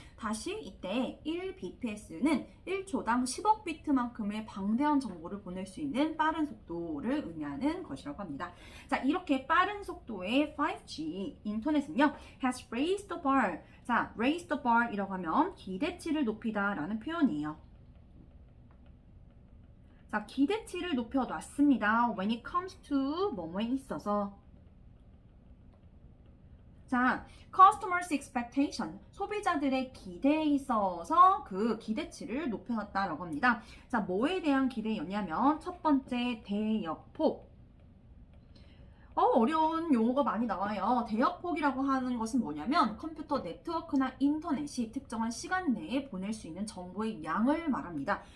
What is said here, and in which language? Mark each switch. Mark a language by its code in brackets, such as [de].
[ko] 다시 이때 1bps는 1초당 10억 비트만큼의 방대한 정보를 보낼 수 있는 빠른 속도를 의미하는 것이라고 합니다. 자, 이렇게 빠른 속도의 5G 인터넷은요, [en] has raised the bar. [ko] 자, [en] raise the bar [ko] 이라고 하면 기대치를 높이다 라는 표현이에요. 자, 기대치를 높여놨습니다. [en] When it comes to [ko] 뭐뭐에 있어서. 자, [en] customers expectation, [ko] 소비자들의 기대에 있어서 그 기대치를 높여놨다라고 합니다. 자, 뭐에 대한 기대였냐면 첫 번째 대역폭. 어려운 용어가 많이 나와요. 대역폭이라고 하는 것은 뭐냐면 컴퓨터 네트워크나 인터넷이 특정한 시간 내에 보낼 수 있는 정보의 양을 말합니다.